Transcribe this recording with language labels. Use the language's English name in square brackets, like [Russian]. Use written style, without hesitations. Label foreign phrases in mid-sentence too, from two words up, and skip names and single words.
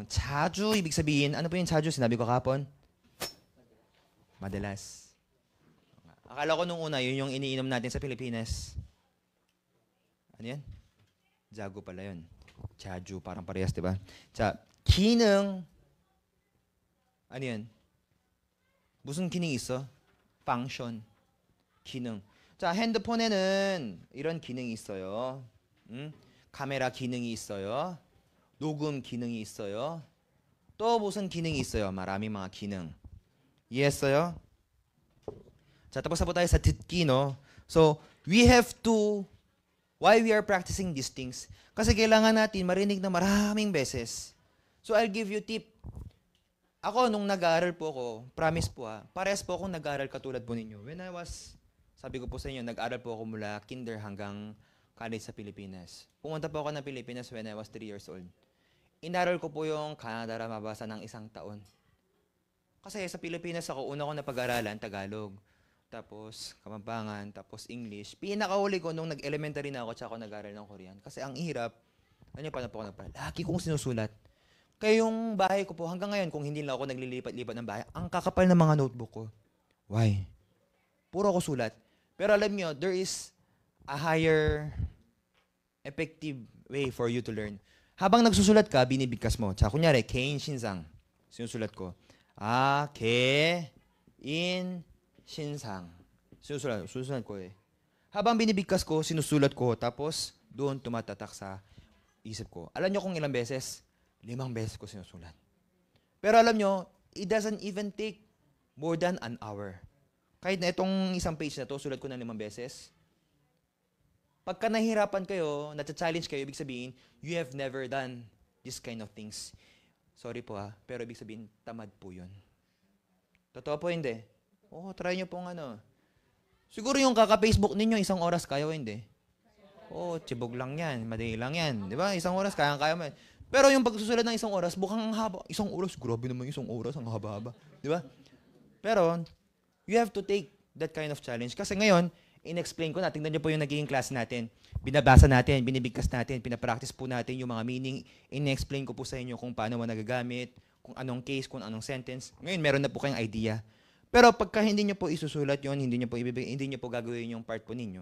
[Korean] 자주, [Filipino] ibig sabihin, ano po yung 자주? Sinabi ko kahapon? Madalas. Akala ko nung una, yun yung iniinom natin sa Pilipinas. Ano yan? Jago pala yun. 자주, parang parehas, di ba? 기능. Ano yan? [Korean] 무슨 기능이 있어? function. 기능. 핸드폰에는 이런 기능이 있어요. 카메라 기능이 있어요. 녹음 기능이 있어요. 또 무슨 기능이 있어요? [Filipino] maraming mga [Korean] 기능. 이해했어요? [Filipino] tapos na po tayo sa 듣기, no? [English] So, we have to, why we are practicing these things? [Filipino] Kasi kailangan natin marinig na maraming beses. [English] So, I'll give you tip. [Filipino] Ako, nung nag-aaral po ako, promise po parehas po akong nag-aaral katulad po ninyo. [English] When I was, [Filipino] sabi ko po sa inyo, nag-aaral po ako mula kinder hanggang college sa Pilipinas. Pumunta po ako ng Pilipinas [English] when I was 3 years old. [Filipino] Inaral ko po yung Canada mabasa ng 1 taon. Kasi sa Pilipinas ako, una ko napag-aralan, Tagalog. Tapos Kapampangan, tapos English. Pinakahuli ko nung nag-elementary na ako, tsaka ako nag-aaral ng Korean. Kasi ang hirap, paano po ako nagpala? Lagi kong sinusulat. Kaya yung bahay ko po, hanggang ngayon, kung hindi lang ako naglilipat-lipat ng bahay, ang kakapal ng mga notebook ko. Why? Puro ako sulat. Pero alam nyo, [English] there is a higher effective way for you to learn. [Filipino] Habang nagsusulat ka, binibigkas mo. Tsaka kunyari, [Korean] 개인 신상. [Filipino] Sinusulat ko. [Korean] 개인 신상. [Filipino] Sinusulat ko eh. Habang binibigkas ko, sinusulat ko. Tapos, doon tumatatak sa isip ko. Alam nyo kung ilang beses? 5 beses ko sinusulat. Pero alam nyo, [English] it doesn't even take more than an hour. [Filipino] Kahit na itong isang page na to, sulat ko na 5 beses. Pagka nahihirapan kayo, nata-challenge kayo, ibig sabihin, [English] you have never done this kind of things. [Filipino] Sorry po pero ibig sabihin, tamad po yun. Totoo po hindi? Try nyo pong Siguro yung kaka-Facebook ninyo, 1 oras kaya o hindi? Tibog lang yan, madali lang yan. Di ba? 1 oras, kaya mo yan. Pero yung pagsusulat ng 1 oras, mukhang ang haba. 1 oras, grabe naman 1 oras, ang haba-haba. Di ba? Pero, [English] you have to take that kind of challenge. [Filipino] Kasi ngayon, in-explain ko na, tingnan niyo po yung nagiging class natin. Binabasa natin, binibigkas natin, pinapractice po natin yung mga meaning. In-explain ko po sa inyo kung paano mo nagagamit, kung anong case, kung anong sentence. Ngayon, meron na po kayong idea. Pero pagka hindi niyo po isusulat yon, hindi niyo po gagawin yung part po ninyo.